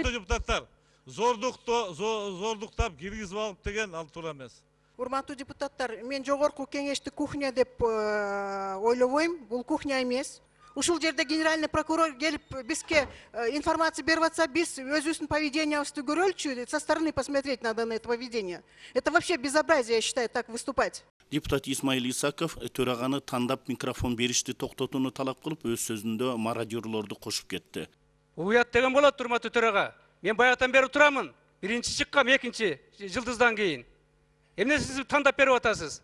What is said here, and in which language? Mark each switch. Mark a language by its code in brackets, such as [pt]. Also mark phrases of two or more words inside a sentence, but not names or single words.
[ky] депутаттар, зордуктап киргизип алып деген ал туура эмес. Урматтуу депутаттар, мен жогорку кеңешти кухня деп ойлобойм. Бул кухня эмес. Ушул жерде [ru] генеральный прокурор [ky] келип бизге информация берип атса, биз өзүбүздүн поведениябызды көрөлчү, [ru] со стороны посмотреть надо на это поведение. Это вообще безобразие, я считаю, так выступать. [ky] Депутат Исмаил Исаков төраганы тандап микрофон беришти токтотууну талап кылып, өз сөзүндө мародёрлорду кошуп кетти. Уят деген болот, урматтуу төрага. Мен баягытан бери турамын. Биринчи чыккам, экинчи жылдыздан кийин. Эмне сиз тандап берип атасыз?